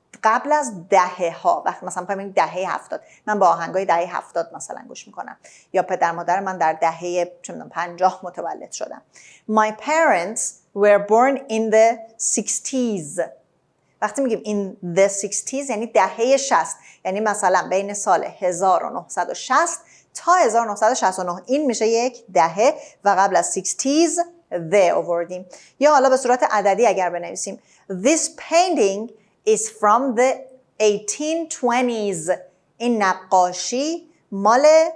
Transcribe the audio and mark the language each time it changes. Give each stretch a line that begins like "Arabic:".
Persian: قبل از دهه ها، وقتی مثلا میگم دهه 70، من با آهنگای دهه 70 مثلا گوش میکنم، یا پدر مادر من در دهه 50 متولد شدم.
English: My parents were born in the 60s.
Persian: وقتی میگیم in the 60s یعنی دهه 60، یعنی مثلا بین سال 1960 تا 1969 این میشه یک دهه و قبل از 60s the آوردیم. یا حالا به صورت عددی اگر بنویسیم
English: This painting is from the 1820s.
Persian: این نقاشی مال